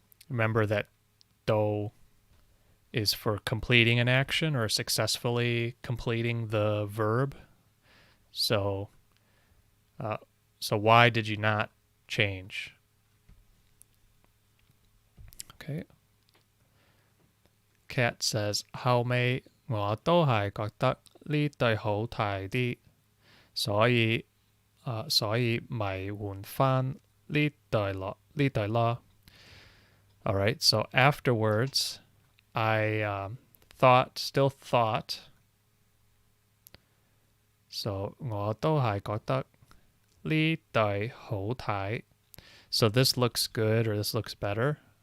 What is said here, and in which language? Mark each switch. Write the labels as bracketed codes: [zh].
[en] Remember that do is for completing an action or successfully completing the verb. So why did you not change? Okay. Cat says, [yue] 後尾我都係覺得呢對好睇啲，所以咪換返呢對咯。 [en] All right, so afterwards, I still thought, so [yue] 我都係覺得呢對好睇. [en] So this looks good or this looks better.